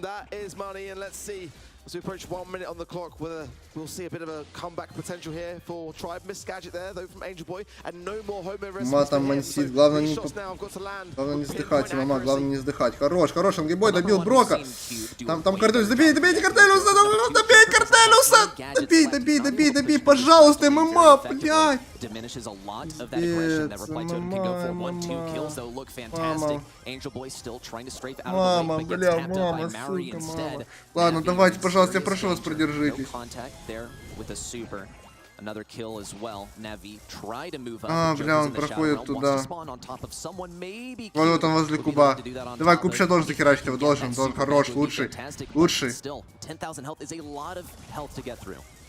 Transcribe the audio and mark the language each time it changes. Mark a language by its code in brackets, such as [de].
[en] As we approach 1 minute on the clock, we'll see a bit of a comeback potential here for Tribe. Missed gadget there, though, from Angel Boy, and no more home recipes. [ru] Матом мансит, главное не сдыхать, мама, главное не сдыхать. Хорош, хорош, Ангибой добил Брока. Там Корделиус, добейте Корделиуса, добей Корделиуса! Добей, пожалуйста, ММА, блядь! [en] Diminishes a lot of that aggression that Reply Totem can go for. 1-2 kills, though, look fantastic. Angel Boy still trying to strafe out of the way, but gets tapped up by Maori instead. [ru] Ладно, давайте, пожалуйста, я прошу вас, продержитесь. [en] No contact there with a super. Another kill as well. Navi try to move up. [ru] Бля, он проходит туда. Вот он возле куба. Давай, куб сейчас должен захерачить его, должен, хорош, лучший. [en] Still, 10,000 health is a lot of health to get through.